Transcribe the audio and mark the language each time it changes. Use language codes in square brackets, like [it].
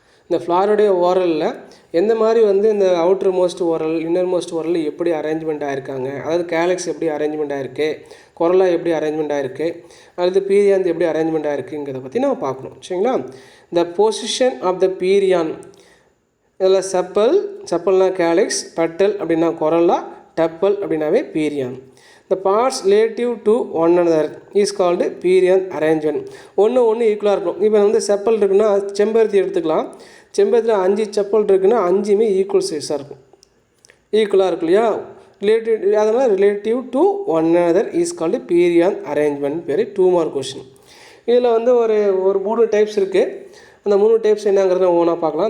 [ta] இந்த ஃப்ளாருடைய ஓரலில் எந்த மாதிரி வந்து இந்த outer most oral, inner most oral எப்படி அரேஞ்ச்மெண்ட் ஆகிருக்காங்க, அதாவது கேலக்ஸ் எப்படி அரேஞ்ச்மெண்ட் ஆகிருக்கு, கொரலா எப்படி அரேஞ்ச்மெண்ட் ஆகிருக்கு, அல்லது பீரியான் எப்படி அரேஞ்ச்மெண்ட் ஆகிருக்குங்கிறத பற்றி நம்ம பார்க்கணும். சரிங்களா? த பொசிஷன் ஆஃப் த பீரியான், இதில் செப்பல்னா கேலக்ஸ், பெட்டல் அப்படின்னா கொரலா, டப்பல் அப்படின்னாவே பீரியான். [en] The parts relative to one another is called [ta] பீரியான் arrangement. ஒன்று ஈக்குவலாக இருக்கும். இப்போ வந்து செப்பல் இருக்குன்னா செம்பருத்தி எடுத்துக்கலாம். செம்பருத்தியில் 5 செப்பல் இருக்குன்னா 5மே ஈக்குவல் சைஸாக இருக்கும், ஈக்குவலாக இருக்கும் இல்லையா? அதனால் [en] relative to one another is called [ta] பீரியான் arrangement பேர். 2 மார்க் கொஷின். இதில் வந்து ஒரு 3 டைப்ஸ் இருக்குது. அந்த 3 டைப்ஸ் என்னங்கிறத ஒவ்வொன்றா பார்க்கலாம்.